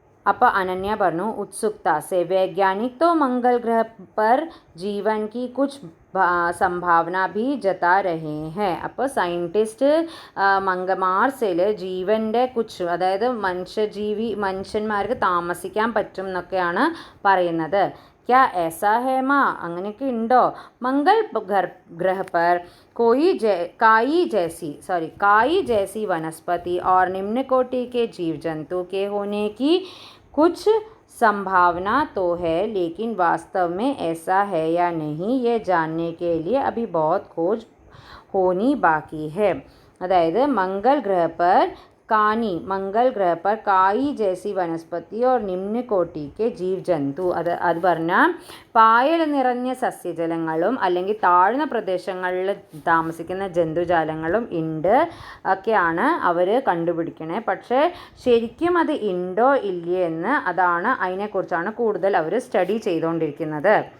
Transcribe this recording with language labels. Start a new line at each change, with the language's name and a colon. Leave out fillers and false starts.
Malayalam: അപ്പോൾ അനന്യ പറഞ്ഞു
Hindi: उत्सुकता से वैज्ञानिक तो मंगल ग्रह पर जीवन की कुछ സംഭാവന भी जता रहे हैं.
Malayalam: അപ്പോൾ സയൻറ്റിസ്റ്റ് മാർസിൽ ജീവൻ്റെ അതായത് മനുഷ്യന്മാർക്ക് താമസിക്കാൻ പറ്റും എന്നൊക്കെയാണ് പറയുന്നത്.
Hindi: क्या ऐसा है माँ?
Malayalam: അങ്ങനെയൊക്കെ ഉണ്ടോ?
Hindi: मंगल ग्रह पर काई जैसी वनस्पति और निम्न कोटि के जीव जंतु के होने की कुछ संभावना तो है, लेकिन वास्तव में ऐसा है या नहीं ये जानने के लिए अभी बहुत खोज होनी बाकी है. अदायद मंगल ग्रह पर काई जैसी वनस्पति और निम्न कोटि के जीव जंतु.
Malayalam: അത് പറഞ്ഞാൽ പായൽ നിറഞ്ഞ സസ്യജലങ്ങളും അല്ലെങ്കിൽ താഴ്ന്ന പ്രദേശങ്ങളിൽ താമസിക്കുന്ന ജന്തുജാലങ്ങളും ഉണ്ട് ഒക്കെയാണ് അവർ കണ്ടുപിടിക്കണേ. പക്ഷേ ശരിക്കും അത് ഉണ്ടോ ഇല്ലേ എന്ന് അതിനെക്കുറിച്ചാണ് കൂടുതൽ അവർ സ്റ്റഡി ചെയ്തുകൊണ്ടിരിക്കുന്നത്.